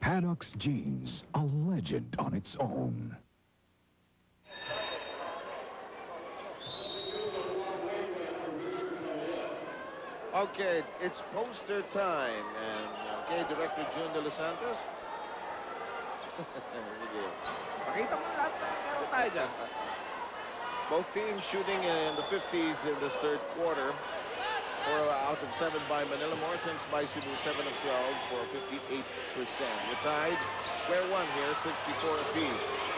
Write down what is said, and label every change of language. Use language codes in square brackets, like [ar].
[en] Paddock's Jeans, a legend on its own. Okay, it's poster time. And, okay, Director June De Los Santos. [tl] Sige. Pakita mo lahat ng meron tayo dyan. [en] Both teams shooting in the 50s in this third quarter. 4 out of 7 by Manila. More attempts by Cebu, 7 of 12 for 58%. We're tied. Square one here, 64 apiece.